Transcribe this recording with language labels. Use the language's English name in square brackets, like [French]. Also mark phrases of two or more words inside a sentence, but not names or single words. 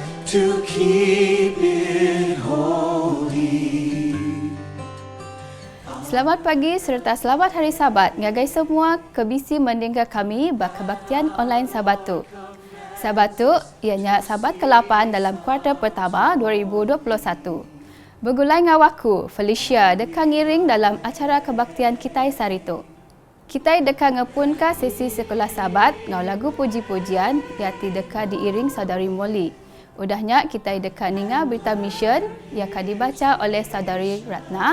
[English] to keep it holy. [Malay] Selamat pagi serta selamat Hari Sabat. [Iban] Ngagai semua kebisi mendengar kami bakabaktian online Sabat tu. Sabat tu ianya Sabat ke-8 dalam kuartal pertama 2021. Bergulai ngawaku Felicia dekat ngiring dalam acara kebaktian Kitai Sarito. Kitai dekat ngepunka sesi sekolah Sabat ngau lagu puji-pujian yati dekat diiring saudari Molly. Udahnya Kitai dekat ninga berita mission [Malay] yang akan dibaca oleh saudari Ratna.